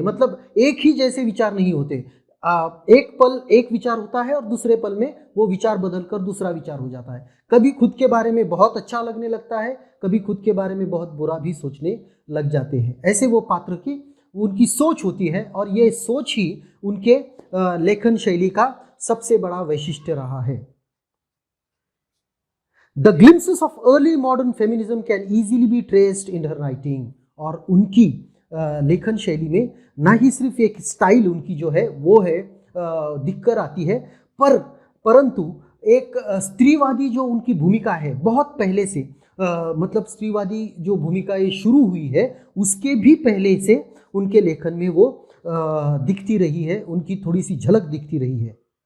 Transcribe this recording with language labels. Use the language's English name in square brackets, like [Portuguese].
[Hindi] मतलब एक ही जैसे विचार नहीं होते। एक पल एक विचार होता है और दूसरे पल में वो विचार बदलकर दूसरा विचार हो जाता है। कभी खुद के बारे में बहुत अच्छा लगने लगता है, कभी खुद के बारे में बहुत बुरा भी सोचने लग जाते हैं। ऐसे वो पात्र की उनकी सोच होती है और ये सोच ही उनके लेखन शैली का सबसे बड़ा वैशिष्ट्य रहा है। [English] The glimpses of early modern feminism can easily be traced in her writing। [Hindi] और उनकी लेखन शैली में ना ही सिर्फ एक स्टाइल उनकी जो है वो है दिखकर आती है, परंतु एक स्त्रीवादी जो उनकी भूमिका है बहुत पहले से, मतलब स्त्रीवादी जो भूमिका ये शुरू हुई है उसके भी पहले से उनके लेखन में वो दिखती रही है, उनकी थोड़ी सी झलक दिखती रही है।